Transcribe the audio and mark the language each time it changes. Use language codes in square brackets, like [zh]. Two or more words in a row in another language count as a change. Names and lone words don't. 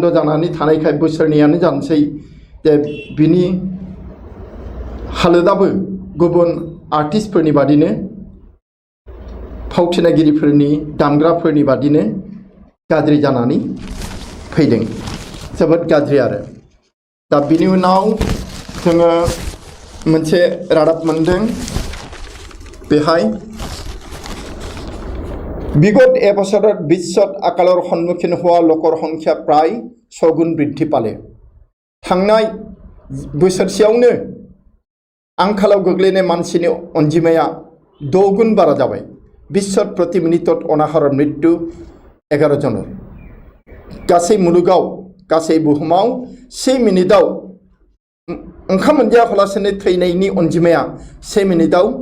[brx] जानानै थानायखाय बोसोरनैयानो जानोसै जे बिनि हालोदाबो गुबुन आर्टिस्टफोरनि बादिनो फावथिनागिरिफोरनि दामग्राफोरनि बादिनो गाज्रि जानानै फैदों जोबोद गाज्रि आरो दा बिनि उनाव जोङो मोनसे रादाब मोनदों बेहाय [as] বিগত এবছৰত বিশ্বত আকালৰ সন্মুখীন হোৱা লোকৰ সংখ্যা প্ৰায় 6 গুণ বৃদ্ধি পালে [brx] थांनाय बोसोरसेयावनो आंखालाव गोग्लैनाय मानसिनि अनजिमाया 6 गुण बारा जाबाय [as] বিশ্বত প্ৰতি মিনিটত অনাহাৰ মৃত্যু 11 জনৰ [brx] गासै मुलुगाव गासै बुहुमाव 1 मिनिटाव ओंखाम मोनजायालासेनो थैनायनि अनजिमाया 1 मिनिटाव